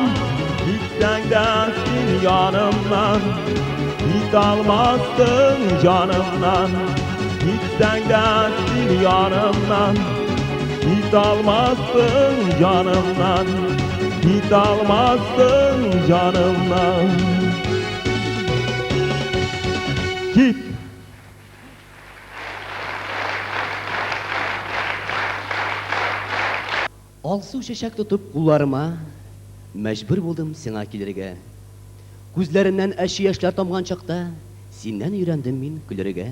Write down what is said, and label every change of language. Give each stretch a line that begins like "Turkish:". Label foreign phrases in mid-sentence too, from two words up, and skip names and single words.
Turkish: Gitsen de sil yanımdan, git almazsın canımdan. Gitsen de sil yanımdan, git almazsın canımdan. Git almazsın canımdan. Git.
Tatar: Алсу шешек тотып кулларыма, мәҗбүр булдым сиңа килергә. Күзләремнән әши яшьләр тамган чакта, синнән өйрәндем мин көләргә.